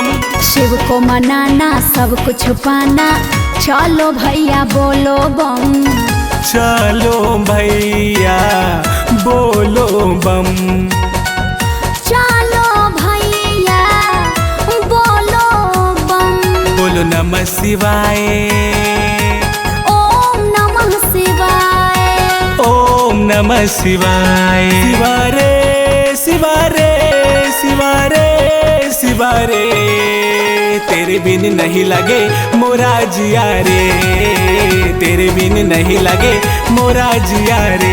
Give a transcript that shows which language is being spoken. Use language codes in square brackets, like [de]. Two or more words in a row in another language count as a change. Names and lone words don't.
[hi] शिव को मनाना सब कुछ पाना, चलो भैया बोलो बम, चलो भैया बोलो बम, चलो भैया बोलो बम। [sa] बोलो नमः शिवाय ओम नमः शिवाय, ओम नमः शिवाय। शिवारे शिवारे शिवारे शिवारे, [hi] तेरे बिन नहीं लगे मोरा जिया रे, तेरे बिन नहीं लगे मोरा जिया रे।